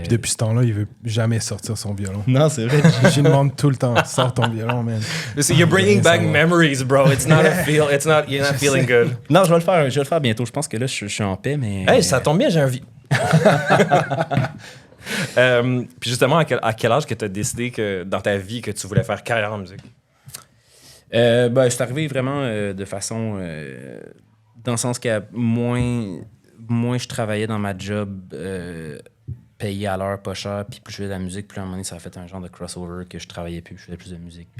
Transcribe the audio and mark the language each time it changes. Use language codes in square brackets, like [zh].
[fr] Puis depuis ce temps-là, il veut jamais sortir son violon. non, c'est vrai. Je lui demande tout le temps, sors ton violon, man. [en] You're bringing back memories, bro. It's not you're not feeling good. [fr] Non, je vais le faire bientôt. Je pense que là, je suis en paix, mais... Hey, ça tombe bien, j'ai envie. Puis justement, à quel âge que tu as décidé que dans ta vie que tu voulais faire carrière en musique? C'est arrivé vraiment de façon... dans le sens que moins je travaillais dans ma job payé à l'heure, pas cher, puis plus je faisais de la musique, plus à un moment donné, ça a fait un genre de crossover que je travaillais plus, je faisais plus de musique.